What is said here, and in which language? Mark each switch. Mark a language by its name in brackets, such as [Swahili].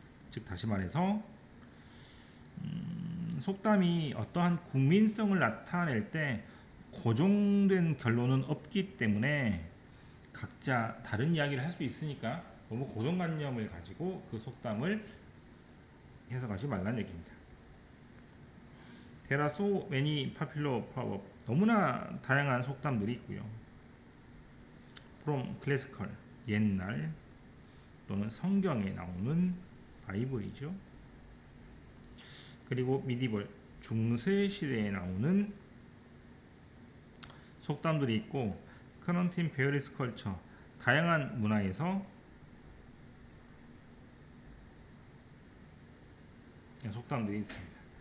[Korean] 즉 다시 말해서 속담이 어떠한 국민성을 나타낼 때 고정된 결론은 없기 때문에 각자 다른 이야기를 할 수 있으니까 너무 고정관념을 가지고 그 속담을 해석하지 말라는 얘기입니다. [English] There are so many popular proverbs. [Korean] 너무나 다양한 속담들이 있고요. [English] From classical, [Korean] 옛날 또는 성경에 나오는 바이블이죠. 그리고 medieval, 중세 시대에 나오는 속담들이 있고 [English] current in various culture, [Korean] 다양한 문화에서 속담들이 있습니다.